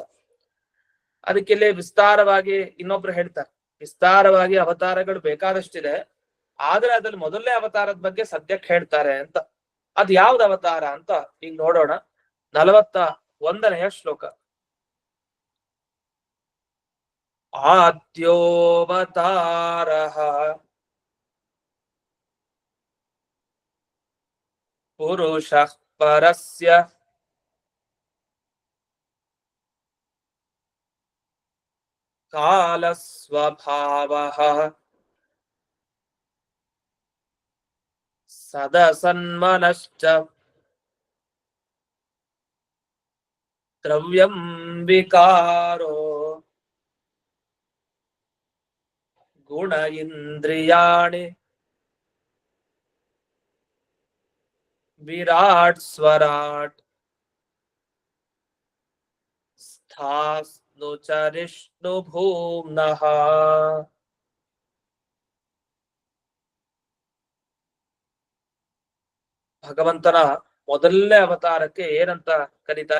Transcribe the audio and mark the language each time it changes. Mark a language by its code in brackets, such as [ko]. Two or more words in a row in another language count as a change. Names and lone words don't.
[kn] ಅದಕ್ಕೆ ಇಲ್ಲಿ ವಿಸ್ತಾರವಾಗಿ ಇನ್ನೊಬ್ರು ಹೇಳ್ತಾರೆ, ವಿಸ್ತಾರವಾಗಿ ಅವತಾರಗಳು ಬೇಕಾದಷ್ಟಿದೆ, ಆದ್ರೆ ಅದ್ರಲ್ಲಿ ಮೊದಲನೇ ಅವತಾರದ ಬಗ್ಗೆ ಸದ್ಯಕ್ಕೆ ಹೇಳ್ತಾರೆ ಅಂತ. ಅದ್ ಯಾವ್ದು ಅವತಾರ ಅಂತ ಈಗ ನೋಡೋಣ. 41ನೇ ಶ್ಲೋಕ. [sa] ಆದ್ಯೋವತಾರಃ ಪುರುಷಃ ಪರಸ್ಯ ಕಾಲಸ್ವಭಾವಃ ಸದಸನ್ಮನಶ್ಚ ದ್ರವ್ಯಂ ವಿಕಾರೋ ಗುಣ ಇಂದ್ರಿಯಾಣಿ ವಿರಾಟ್ ಸ್ವರಾಟ್ ಸ್ಥಾಸ್ನು ಚರಿಷ್ಣು ಭೂಮ್ನಃ. [kn] ಭಗವಂತನ ಮೊದಲನೇ ಅವತಾರಕ್ಕೆ ಏನಂತ ಕರೀತಾರೆ?